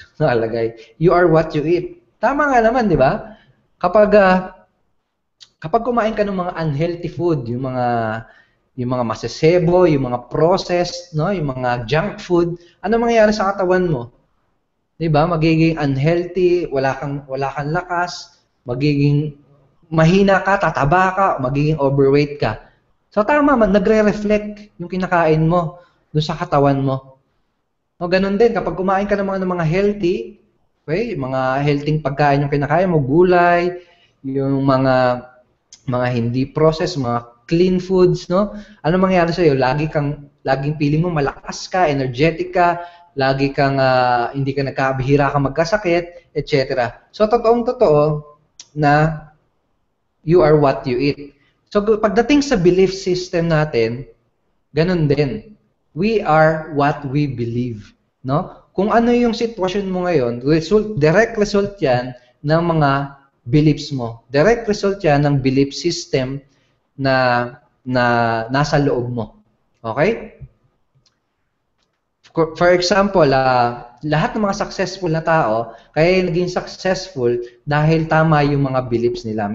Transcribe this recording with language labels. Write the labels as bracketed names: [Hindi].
[English] Nakalagay, you are what you eat. [Filipino] Tama nga naman, di ba? Kapag kumain ka ng mga unhealthy food, yung mga yung mga masasebo, yung mga processed, no, yung mga junk food, ano mangyayari sa katawan mo? 'Di ba? Magiging unhealthy, wala kang lakas, magiging mahina ka, tataba ka, magiging overweight ka. So tama man, nagre-reflect yung kinakain mo doon sa katawan mo. O ganun din kapag kumain ka ng mga healthy, okay, mga healthy pagkain yung kinakain mo, gulay, yung mga hindi processed, mga clean foods, no? Ano mangyayari sa iyo? Laging feeling mo malakas ka, energetic ka, lagi kang hindi ka nagkabihira ka magkasakit, etc. So totoong-totoo na [English] you are what you eat. [Filipino] So pagdating sa belief system natin, ganun din. [English] We are what we believe, no? [Filipino] Kung ano yung sitwasyon mo ngayon, direct result 'yan ng mga beliefs mo. Direct result 'yan ng belief system na nasa loob mo. Okay? [English] For example, [Filipino] lahat ng mga successful na tao, kaya naging successful dahil tama yung mga beliefs nila.